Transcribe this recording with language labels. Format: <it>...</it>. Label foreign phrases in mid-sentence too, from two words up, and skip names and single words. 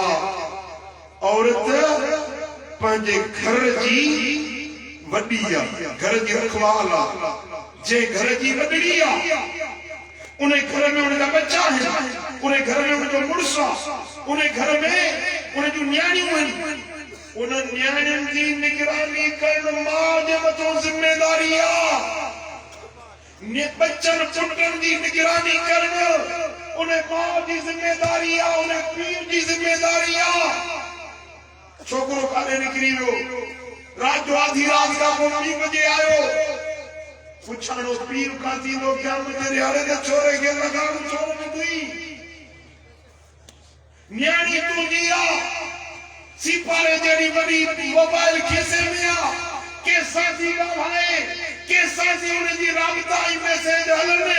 <sd>औरत पंहिंजे घर जी वॾी आहे घर जी रखवाल आहे जे घर जी वॾड़ी आहे उन घर में उनजा बच्चा आहिनि उन घर में उनजो मुड़ुसु आहे उन घर में उन जूं न्याणियूं आहिनि उन न्याणियुनि जी निगरानी करणु माउ जे मथां जिम्मेदारी आहे। बच्चन पुटन की निगरानी करना उन मां की जिम्मेदारी आहे उन पीउ की जिम्मेदारी आहे। छोकरो काॾे निकिरी वियो रात जो आधी रात का 2 बजे आयो पुछाणो पीउ खां थींदो क़यामत जे ॾियारे ते छोरे खे लॻाइण छोरो न थी न्याणी तुंहिंजी आहे सिपारे जहिड़ी वॾी मोबाइल खीसे में आहे कंहिंसां थी ॻाल्हाए कंहिंसां थी उनजी राबता ऐं मैसेज हलनि।</sd>